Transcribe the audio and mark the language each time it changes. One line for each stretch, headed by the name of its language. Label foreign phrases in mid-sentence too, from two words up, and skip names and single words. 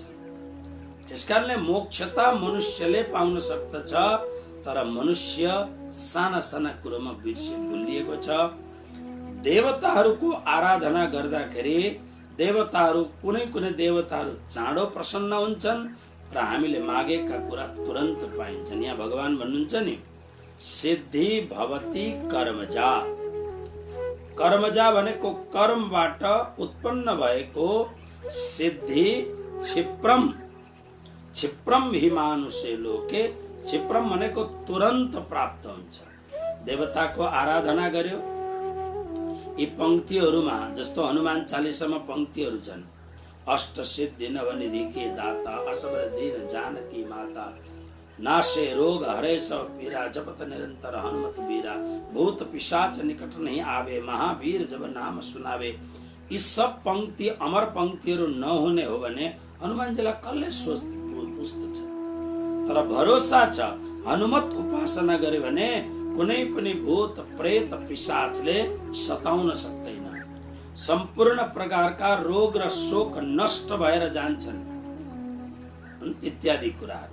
Nepali: त्यसकारणले मोक्ष त मनुष्यले पाउन सक्दछ, तर मनुष्य साना साना कुरोमा भुलिएको छ। देवताहरूको आराधना गर्दाखेरि देवताहरू कुनै कुनै देवताहरू चाँडो प्रसन्न हुन्छन् र हामीले मागेका कुरा तुरन्त पाइन्छन्। यहाँ भगवान भन्नुहुन्छ नि,
Sanskrit: सिद्धि भवति कर्मजा।
Nepali: कर्मजा भनेको कर्मबाट उत्पन्न भएको सिद्धि।
Sanskrit: क्षिप्रम, क्षिप्रम हि मानुषे लोके,
Nepali: क्षिप्रम भनेको तुरन्त प्राप्त हुन्छ। देवताको आराधना गर्यो, यी पंक्तिहरूमा जस्तो हनुमान चालिसामा पंक्तिहरू छन्,
Awadhi: अष्ट सिद्धि नवनिधि के दाता असबर दीन जानकी माता नाशे रोग हरे सब पीरा जपत निरंतर हनुमत बीरा भूत पिशाच निकट नहीं आवे महावीर जब नाम सुनावे।
Nepali: यी सब पंक्ति अमर पंक्तिहरू नहुने हो भने हनुमानजीलाई कसले पुग्दछ? तर भरोसा छ, हनुमत उपासना गरे भने कुनै पनि भूत प्रेत पिशाचले सताउन सक्दैन। सम्पूर्ण प्रकारका रोग र शोक नष्ट भएर जान्छन् इत्यादि कुराहरू।